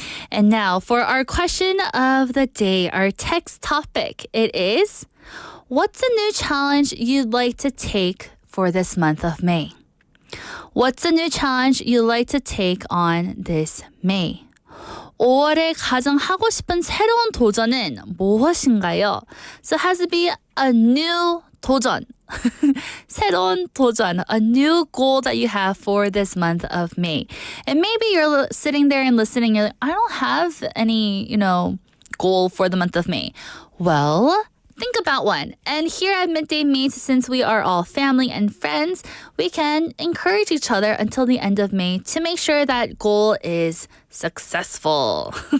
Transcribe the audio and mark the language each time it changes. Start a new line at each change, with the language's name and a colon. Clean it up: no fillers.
English: And now, for our question of the day, our text topic, it is... What's a new challenge you'd like to take for this month of May? What's a new challenge you'd like to take on this May?
Korean: 5월에 가장 하고 싶은 새로운 도전은 무엇인가요?
English: So it has to be a new
Korean: 도전. 새로운 도전,
English: a new goal that you have for this month of May. And maybe you're sitting there and listening, you're like, I don't have any, goal for the month of May. Well, think about one. And here at Midday Mate, since we are all family and friends, we can encourage each other until the end of May to make sure that goal is successful.